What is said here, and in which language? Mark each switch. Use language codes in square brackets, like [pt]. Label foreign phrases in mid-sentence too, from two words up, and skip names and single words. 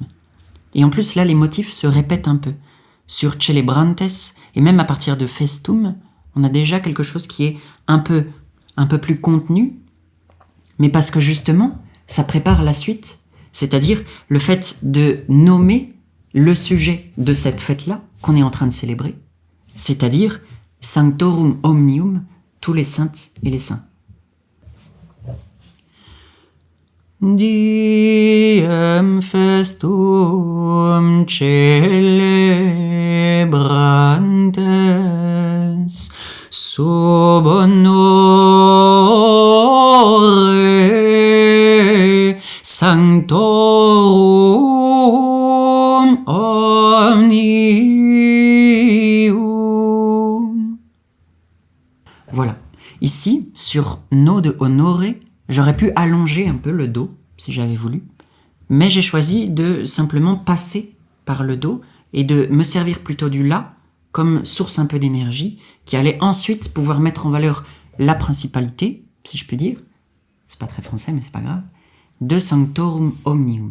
[fr] Et en plus là, les motifs se répètent un peu. Sur Celebrantes, et même à partir de Festum, on a déjà quelque chose qui est un peu plus contenu, mais parce que justement, ça prépare la suite, c'est-à-dire le fait de nommer le sujet de cette fête-là qu'on est en train de célébrer, c'est-à-dire [la] Sanctorum Omnium, [fr] tous les saintes et les saints. [la] Diem festum celebrantes sub honore sanctorum omnium. [fr] Voilà. Ici, sur No de honore, j'aurais pu allonger un peu le Do, si j'avais voulu, mais j'ai choisi de simplement passer par le Do et de me servir plutôt du La comme source un peu d'énergie qui allait ensuite pouvoir mettre en valeur la principalité, si je puis dire, c'est pas très français mais c'est pas grave, de [la] Sanctorum Omnium.